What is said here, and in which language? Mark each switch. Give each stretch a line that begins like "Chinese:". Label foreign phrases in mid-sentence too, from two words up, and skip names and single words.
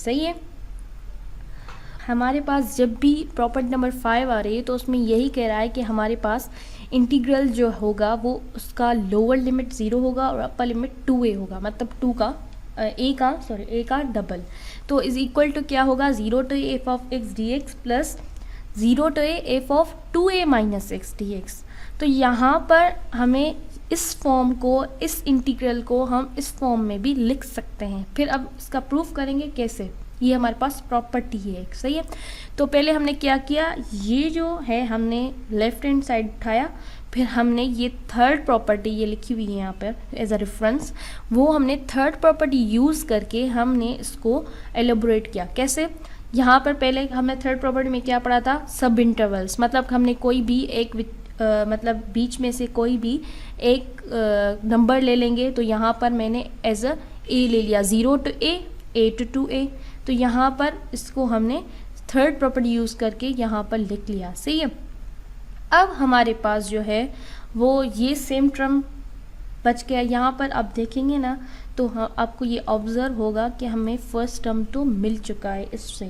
Hindi: सही है, हमारे पास जब भी
English: property number
Hindi: 5 आ रही है तो उसमें यही कह रहा है कि हमारे पास इंटीग्रल जो होगा वो उसका
English: lower limit
Hindi: 0 होगा और
English: upper limit
Hindi: 2a होगा, मतलब a का डबल। तो
English: is equal to
Hindi: क्या होगा,
English: 0 to a f of x dx plus 0 to a f of 2a minus x dx.
Hindi: तो यहाँ पर हमें इस फॉर्म को, इस इंटीग्रल को हम इस फॉर्म में भी लिख सकते हैं। फिर अब इसका प्रूफ करेंगे कैसे, ये हमारे पास प्रॉपर्टी है एक। सही है, तो पहले हमने क्या किया, ये जो है हमने
English: left hand side
Hindi: उठाया, फिर हमने ये
English: third property
Hindi: ये लिखी हुई है यहाँ पर
English: as a reference,
Hindi: वो हमने
English: third property use
Hindi: करके हमने इसको एलोबोरेट किया। कैसे, यहाँ पर पहले हमने
English: third property
Hindi: में क्या पढ़ा था,
English: sub intervals,
Hindi: मतलब हमने कोई भी एक मतलब बीच में से कोई भी एक नंबर ले लेंगे, तो यहाँ पर मैंने
English: as a a
Hindi: ले लिया,
English: 0 to a to 2a।
Hindi: तो यहाँ पर इसको हमने
English: third property use
Hindi: करके यहाँ पर लिख लिया। सही है, अब हमारे पास जो है वो ये
English: same term
Hindi: बच गया। यहाँ पर आप देखेंगे ना तो आपको ये ऑब्जर्व होगा कि हमें
English: first term
Hindi: तो मिल चुका है इससे।